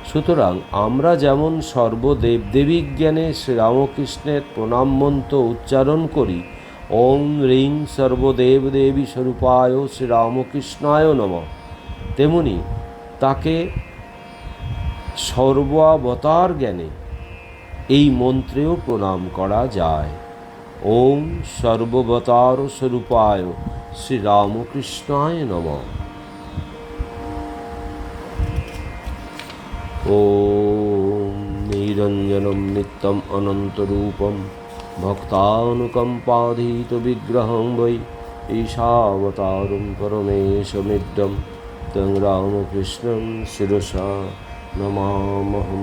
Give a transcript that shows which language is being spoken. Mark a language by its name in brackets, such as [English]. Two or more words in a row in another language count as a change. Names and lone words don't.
[Bangla] সুতরাং আমরা যেমন সর্বদেবদেবী জ্ঞানে শ্রীরামকৃষ্ণের প্রণাম মন্ত্র উচ্চারণ করি, [Sanskrit] ওম হ্রিং সর্বদেব দেবী স্বরূপায় শ্রীরামকৃষ্ণায় নমঃ, [Bangla] তেমনি তাকে সর্বাবতার জ্ঞানে এই মন্ত্রেও প্রণাম করা যায়। [Sanskrit] ওম সর্ববতার স্বরূপায় শ্রীরামকৃষ্ণায় নমঃ। ওম নিরঞ্জনম নিত্যম অনন্তরূপম ভক্তানুকম্পাধীত বিগ্রহং বৈ ঈশাবতারং পরমেশমিড্ডম তং রামকৃষ্ণং শিরসা নমামহম।